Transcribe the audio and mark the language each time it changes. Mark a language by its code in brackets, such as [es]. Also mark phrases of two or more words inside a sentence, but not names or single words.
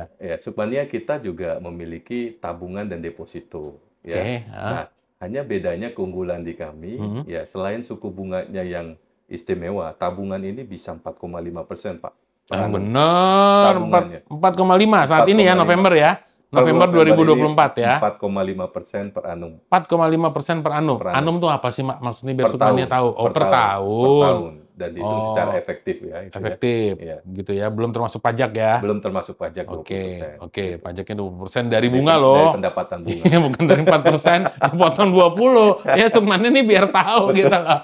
[id] Ya, Sukmania kita juga memiliki tabungan dan deposito. Ya. Oke, Nah, hanya bedanya keunggulan di kami, ya selain suku bunganya yang istimewa, tabungan ini bisa 4,5% Pak. Per Yang annum. bener, Tabungannya. 4,5 saat ini ya, 4,5. November ya. November 2024 ya. [la] 4,5% per annum. 4,5% per annum. Per annum. [id] Annum tuh apa sih, Mak? Maksudnya biar Per Sukmania tahun. tahu. Oh, per tahun. Per tahun. Dan itu Oh, secara efektif ya. Itu efektif. ya. Gitu ya. Belum termasuk pajak ya. Belum termasuk pajak 20%. Oke. Gitu. Pajaknya 20% dari bunga loh. Dari pendapatan bunga. Bukan dari 4%, dipotong 20. Ya, Sukmania ini biar tahu gitu loh.